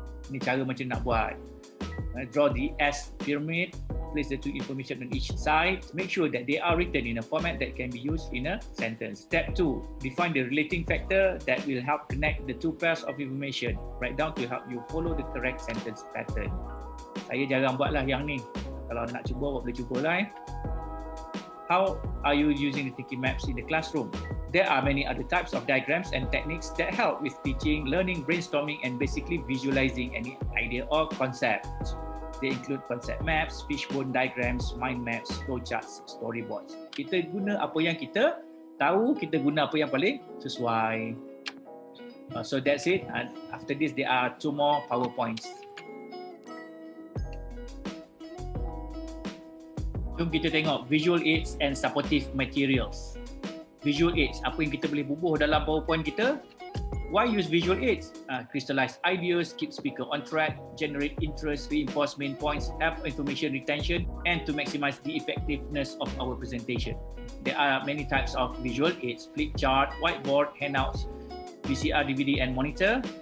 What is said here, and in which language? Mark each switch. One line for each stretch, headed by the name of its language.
Malay: Ini cara macam nak buat.
English: Draw the S pyramid, place the two information on each side. Make sure that they are written in a format that can be used in a sentence. Step 2, define the relating factor that will help connect the two pairs of information. Write down to help you follow the correct sentence pattern.
Malay: Saya jarang buatlah yang ni. Kalau nak cuba, awak boleh cubalah.
English: How are you using the thinking maps in the classroom? There are many other types of diagrams and techniques that help with teaching, learning, brainstorming and basically visualizing any idea or concept. They include concept maps, fishbone diagrams, mind maps, flowcharts, storyboards.
Malay: Kita guna apa yang kita tahu, kita guna apa yang paling sesuai.
English: So that's it. And after this, there are 2 more PowerPoints.
Malay: Jom kita tengok visual aids and supportive materials. Visual aids, apa yang kita boleh bubuh dalam PowerPoint kita?
English: Why use visual aids? Crystallize ideas, keep speaker on track, generate interest, reinforce main points, help information retention, and to maximize the effectiveness of our presentation. There are many types of visual aids: flip chart, whiteboard, handouts, VCR, DVD, and monitor.